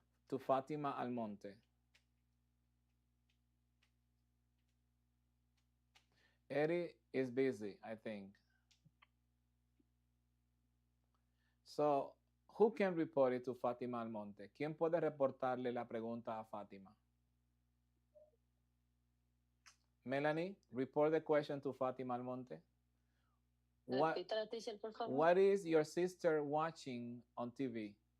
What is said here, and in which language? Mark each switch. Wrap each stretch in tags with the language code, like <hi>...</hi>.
<en>To Fatima Almonte. Eddie is busy, I think. So, who can report it to Fátima Almonte?</en> <es>¿Quién puede reportarle la pregunta a Fátima?</es> <en>Melanie, report the question to Fátima Almonte.</en> <es>Repítala, teacher, por favor.</es> <en>What is your sister watching on TV?</en>